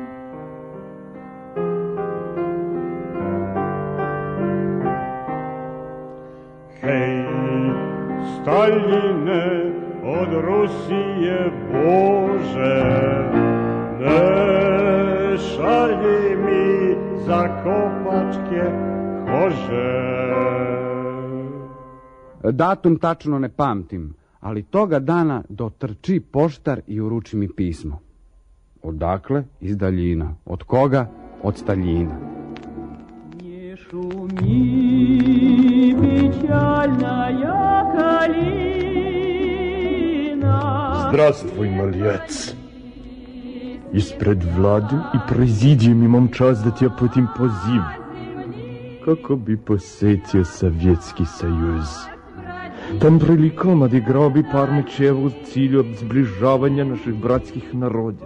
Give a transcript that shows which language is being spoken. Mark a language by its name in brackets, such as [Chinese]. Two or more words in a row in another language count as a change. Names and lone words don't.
[Serbian] Hej, Staljine, od Rusije Bože, ne šalji mi za kopačke kože. Datum tačno ne pamtim, ali toga dana dotrči poštar i uruči mi pismo. Odakle? Iz daljina. Od koga? Od Staljina. [Russian] Не шуми, печальная калина. Здравствуй, малец. [Serbian] Ispred vlade i prezidijum imam čast da ti uputim poziv kako bi posetio Sovjetski sajuz. Tom prilikom odigrao bi par mečeva u cilju zbližavanja naših bratskih naroda.